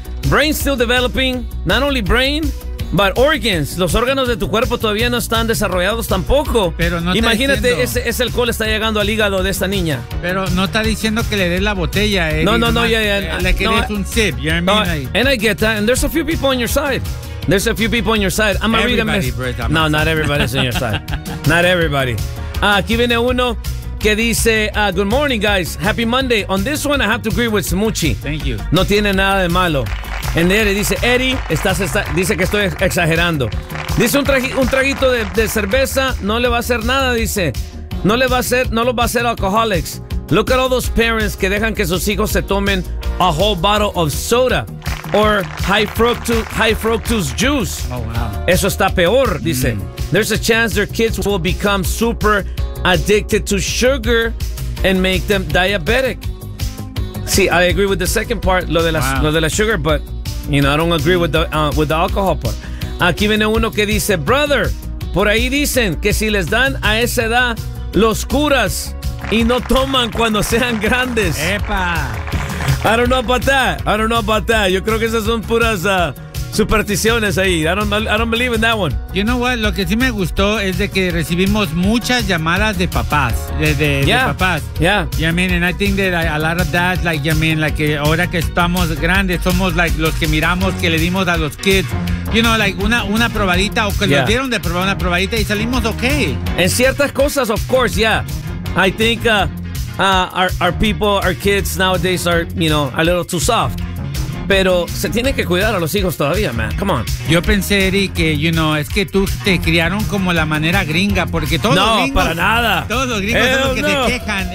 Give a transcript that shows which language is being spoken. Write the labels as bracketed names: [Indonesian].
[English] Brain's still developing, not only brain, but organs. [Spanish] Los órganos de tu cuerpo todavía no están desarrollados tampoco. Pero no, imagínate, ese alcohol está llegando al hígado de esta niña. Pero no está diciendo que le des la botella, eh. [English] And I get that, and there's a few people on your side. There's a few people on your side. I'm everybody, a reader. No, myself. Not everybody's on your side. Not everybody. [Spanish] Aquí viene uno que dice, [English] good morning, guys. Happy Monday. On this one, I have to agree with Smuchi. Thank you. [Spanish] No tiene nada de malo. [English] And then [Spanish] dice, Eddie, dice que estoy exagerando. Dice, un traguito de cerveza no le va a hacer nada, dice. No lo va a hacer [English] alcoholics. Look at all those parents [Spanish] que dejan que sus hijos se tomen [English] a whole bottle of soda. Or high fructose juice. Oh, wow. [Spanish] Eso está peor, dice. [English] There's a chance their kids will become super addicted to sugar and make them diabetic. See, I agree with the second part, [Spanish] lo de la [English] sugar, but, you know, I don't agree with the alcohol part. [Spanish] Aquí viene uno que dice, brother, por ahí dicen que si les dan a esa edad los curas y no toman cuando sean grandes. ¡Epa! [English] I don't know about that. [Spanish] Yo creo que esas son puras supersticiones ahí. [English] I don't believe in that one. You know what? [Spanish] Lo que sí me gustó es de que recibimos muchas llamadas de papás. De papás. [English] Yeah. You know what I mean? And I think that a lot of dads, like, you know what I mean? Like, [Spanish] ahora que estamos grandes, somos [English] like [Spanish] los que miramos, que le dimos a los [English] kids, you know, like [Spanish] una probadita, o que nos dieron de probar una probadita y salimos [English] okay. [Spanish] En ciertas cosas, [English] of course, yeah. I think... our people, our kids nowadays are, you know, a little too soft. [Spanish] Pero se tiene que cuidar a los hijos todavía, man. [English] Come on. [Spanish] Yo pensé, Eric, que, [English] you know, [Spanish] es que tú te criaron como la manera gringa, porque todos los gringos... No, para nada. Todos los gringos son los que te quejan.